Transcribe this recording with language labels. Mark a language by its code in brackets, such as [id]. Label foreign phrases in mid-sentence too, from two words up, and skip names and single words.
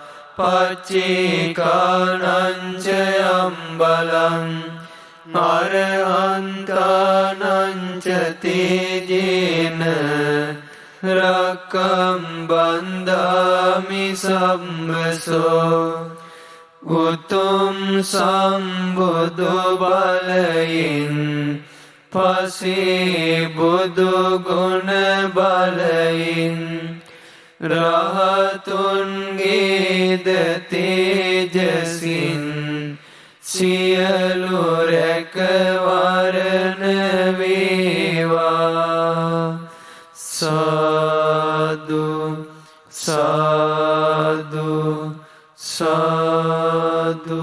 [pi] පච්චේකානං ච යම් බලං අරහන්තානං ච තේජේන රක්කම් බන්ධාමි සම්බසෝ [si] උතුම් සම්බුදු බලයෙන් පසේ බුදු ගුණ බලයෙන් රහතුන්ගේද තේජසින් සියලු රැකවරණ වේවා සාදු සාදු සාදු.